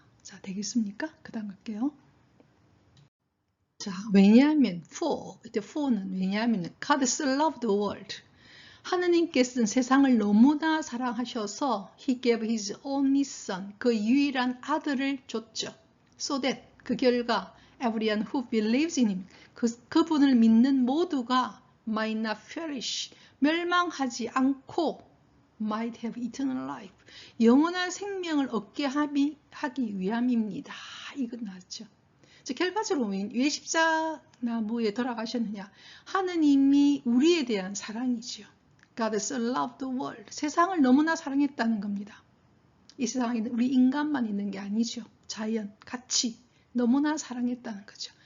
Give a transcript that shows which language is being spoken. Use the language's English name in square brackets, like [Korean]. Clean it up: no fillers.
[Korean] 자, 되겠습니까? 그 다음 갈게요. 자, 왜냐하면 for는 왜냐하면 [English] God so loved the world, [Korean] 하느님께서는 세상을 너무나 사랑하셔서 [English] He gave His only Son, [Korean] 그 유일한 아들을 줬죠. [English] So that, [Korean] 그 결과 [English] everyone who believes in Him, [Korean] 그분을 믿는 모두가 [English] might not perish, [Korean] 멸망하지 않고 [English] might have eternal life, [Korean] 영원한 생명을 얻게 하기 위함입니다. 이건 나왔죠. 결과적으로 왜 십자나무에 돌아가셨느냐? 하느님이 우리에 대한 사랑이죠. [English] God so loved the world. [Korean] 세상을 너무나 사랑했다는 겁니다. 이 세상에 우리 인간만 있는 게 아니죠. 자연, 같이 너무나 사랑했다는 거죠.